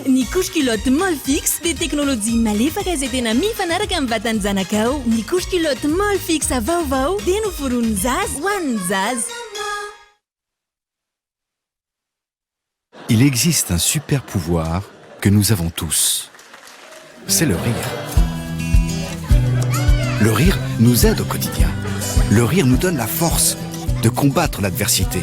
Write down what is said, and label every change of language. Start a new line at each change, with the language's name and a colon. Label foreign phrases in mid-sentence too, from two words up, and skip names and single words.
Malagasy: Ny couche culotte mol fixe dia teknôlôjia malefaka izay tena mifanaraka amin'ny vatan'ny zanakao. Ny couche culotte mol fixe vaovao dia noforon'ny zaza ho an'ny zaza.
French: Il existe un super pouvoir que nous avons tous. C'est le rire. Le rire nous aide au quotidien. Le rire nous donne la force de combattre l'adversité.